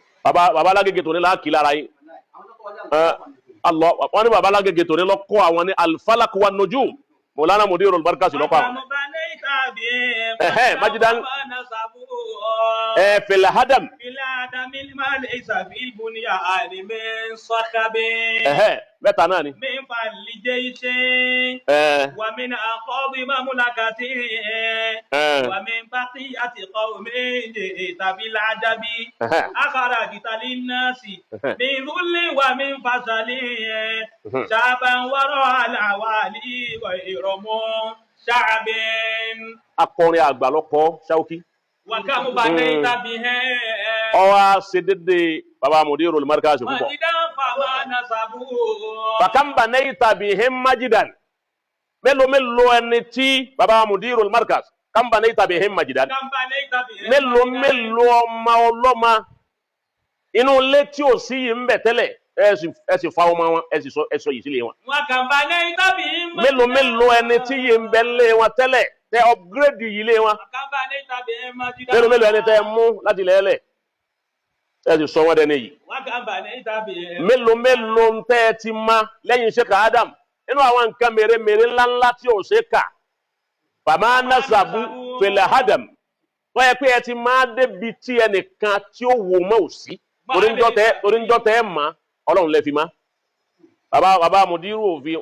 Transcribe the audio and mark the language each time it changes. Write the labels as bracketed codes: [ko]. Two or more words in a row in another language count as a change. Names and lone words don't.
[yo] Bàbá Lágẹgẹ tó ní láàkì lára yín Allah wọ́n ní Bàbá Lágẹgẹ tó ní lọ́kọ́ àwọn ní [ar] الفلق والنجوم [yo] Maulana Mudirul Markaz lọ́kọ́ àwọn [ar] ماجدا في الهدم [yo] mẹ́ta náà ni [ar] ومن أقاض مملكته ومن بقية قومه بالعجب أخرجت للناس من ذل ومن فصل شعبا وراء العوالي غير شعب [yo] akọrin àgbà lọkọ Ṣáúkì [ar] وكم بنيت به [yo] ọwọ́ ṣe dédé Bàbá Mudirul Markaz púpọ̀ [ar] مجدا فما نسبوه فكم بنيت بهم مجدا [yo] mélòó ẹni tí [ar] Bàbá Mudirul Markaz كم بنيت بهم مجدا كم بنيت به [yo] mélòó ọmọ ọlọ́mọ inú ilé tí ò sí yìí ń bẹ tẹ́lẹ̀ ẹ sì fa ọmọ wọn ẹ sọ yìí sílé wọn [ar] وكم بنيت به [yo] mélòó ẹni tí yìí ń bẹ lé wọn tẹ́lẹ̀ tẹ upgrade yìí lé wọn [ar] وكم بنيت به مجدا [yo] mélòó ẹni tẹ mú láti lẹ́lẹ̀ ẹ sì sọ wọn dẹni yìí [ar] وكم بنيت به [yo] mélòó ń tẹ́ ẹ ti ma lẹ́yìn Sheikh Adam nínú àwọn nǹkan mèremère ńláńlá tí ò ṣe kà [ar] فما نسبوه في الهدم [yo] wọ́n yẹ pé ẹ ti máa débi tí ẹnìkan tí ó wò mọ́ ò sí torí ń jọ́ tẹ́ ẹ mọ́ Ọlọ́run lẹ́ fi má Bàbá Mudiru òfin